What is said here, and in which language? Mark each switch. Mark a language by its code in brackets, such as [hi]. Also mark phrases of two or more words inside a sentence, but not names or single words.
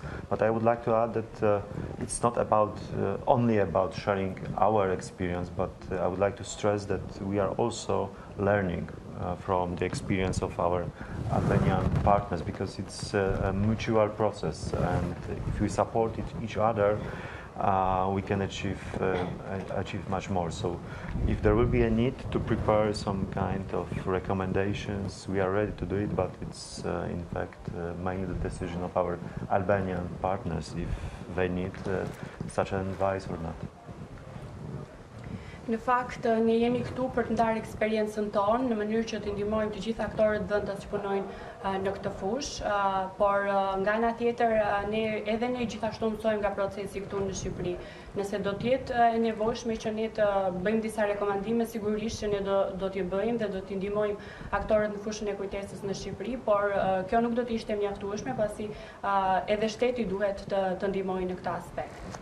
[en] But I would like to add that it's not about only about sharing our experience, but I would like to stress that we are also learning from the experience of our Albanian partners, because it's a mutual process, and if we support each other, we can achieve much more. So if there will be a need to prepare some kind of recommendations, we are ready to do it, but it's in fact mainly the decision of our Albanian partners if they need such an advice or not. [sq] Në fakt, ne jemi këtu për të ndarë eksperiencën tonë në mënyrë që të ndihmojmë të gjithë aktorët vendas që punojnë në këtë fushë, por nga ana tjetër ne gjithashtu mësojmë nga procesi këtu në Shqipëri. Nëse do të jetë e nevojshme që ne të bëjmë disa rekomandime, sigurisht që ne do t'i bëjmë dhe do t'i ndihmojmë aktorët në fushën e kujtesës në Shqipëri, por kjo nuk do të ishte mjaftueshme, pasi edhe shteti duhet të ndihmojë në këtë aspekt.